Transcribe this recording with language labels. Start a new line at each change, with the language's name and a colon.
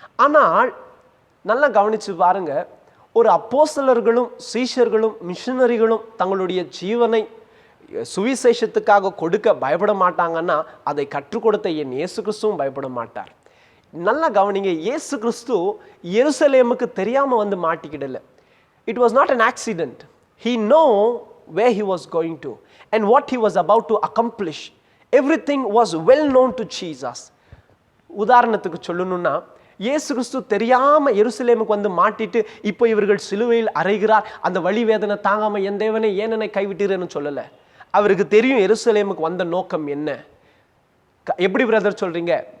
Tamil: ஆனால் நல்லா கவனிச்சு பாருங்க, ஒரு அப்போஸ்தலர்களும் சீஷர்களும் மிஷனரிகளும் தங்களுடைய ஜீவனை சுவிசேஷத்துக்காக கொடுக்க பயப்பட மாட்டாங்கன்னா அதை கற்றுக் கொடுத்த என் இயேசு கிறிஸ்துவும் பயப்பட மாட்டார். நல்லா கவனிங்க, இயேசு கிறிஸ்து எருசலேமுக்கு தெரியாம வந்து மாட்டிக்கிடல.
English: It was not an accident. He know where he was going to and what he was about to accomplish. Everything was well known to Jesus.
Tamil: உதாரணத்துக்கு சொல்லணும்னா, இயேசு கிறிஸ்து தெரியாம எருசலேமுக்கு வந்து மாட்டிட்டு இப்போ இவர்கள் சிலுவையில் அறைகிறார், அந்த வலி வேதனை தாங்காம என் தேவனை ஏன் என்னை கைவிட்டீர்னு சொல்லல. அவருக்கு தெரியும் எருசலேமுக்கு வந்த நோக்கம் என்ன. எப்படி பிரதர் சொல்றீங்க?